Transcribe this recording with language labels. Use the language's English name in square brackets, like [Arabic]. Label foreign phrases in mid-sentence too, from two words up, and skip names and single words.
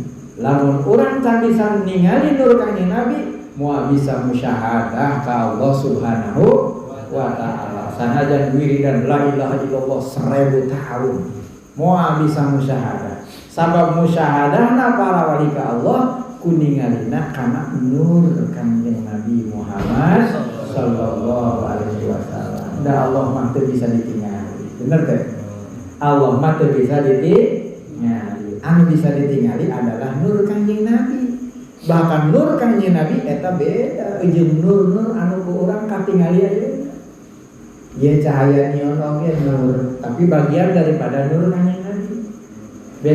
[Sundanese] Lamun urang can bisa ningali nur Kangjeng Nabi, moal bisa musyahadah ka Allah [Arabic] سبحانه وتعالى. [Sundanese] Sanajan wiridan [Arabic] لا إله إلا الله [Sundanese] 1000 tahun moal bisa musyahadah. Sabab musyahadahna para wali ka Allah kuningalina kana nur Kangjeng Nabi Muhammad [Arabic] صلى الله عليه وسلم. [Sundanese] Da Allah mah teu bisa ditingali. Bener teh? Allah mah teu bisa ditingali. Anu bisa ditingali adalah nur Kangjeng Nabi. Bahkan nur Kangjeng Nabi eta beda jeung nur-nur anu ku urang katingali ayeuna. Ya cahaya neon oge nur, tapi [Indonesian] bagian daripada [Sundanese] nur Kangjeng Nabi.